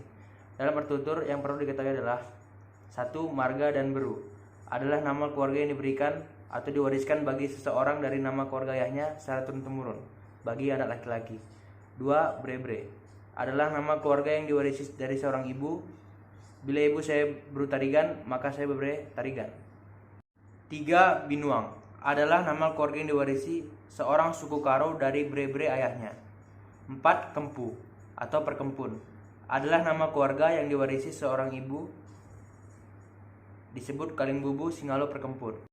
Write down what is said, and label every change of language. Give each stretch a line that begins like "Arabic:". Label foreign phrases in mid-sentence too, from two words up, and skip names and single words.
Indonesian: Dalam bertutur, yang perlu diketahui adalah 1. Marga dan beru adalah nama keluarga yang diberikan atau diwariskan bagi seseorang dari nama keluarga ayahnya secara turun-temurun bagi anak laki-laki. 2. Bre-bre adalah nama keluarga yang diwarisi dari seorang ibu. Bila ibu saya beru tarigan, maka saya bebre tarigan. 3. Binuang adalah nama keluarga yang diwarisi seorang suku Karo dari bre-bre ayahnya. 4. Kempu atau perkempun adalah nama keluarga yang diwarisi seorang ibu, disebut Kalin Bubu Singalo Perkempun.